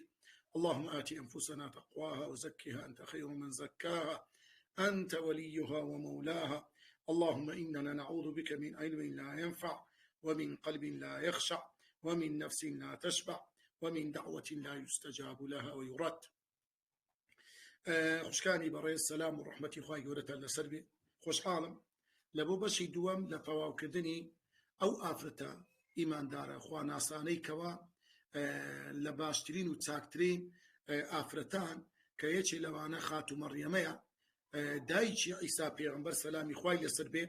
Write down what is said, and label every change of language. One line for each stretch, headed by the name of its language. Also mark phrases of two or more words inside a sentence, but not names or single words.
Arabic: اللهم آت أنفسنا تقواها وزكها أنت خير من زكاها أنت وليها ومولاها. اللهم إننا نعوذ بك من علم لا ينفع ومن قلب لا يخشع ومن نفس لا تشبع ومن دعوة لا يستجاب لها ويرد.
Central Kurdish: خوشكانی بەڕێز سەلام و ڕەحمەتی خوای گەورەتە لەسەر بێ. خۆشحاڵم لە بۆ بەشی دووەم لە تەواوکردنی ئەو ئافرەتە ئیماندارە خواناسانەی کەوا لە باشترین و چاکترین ئافرەتان کە یەکێ لەوانە خاتو مەڕیەمەیە دایکی عیسا پێغەمبەر سەلامی خوای لەسەر بێ.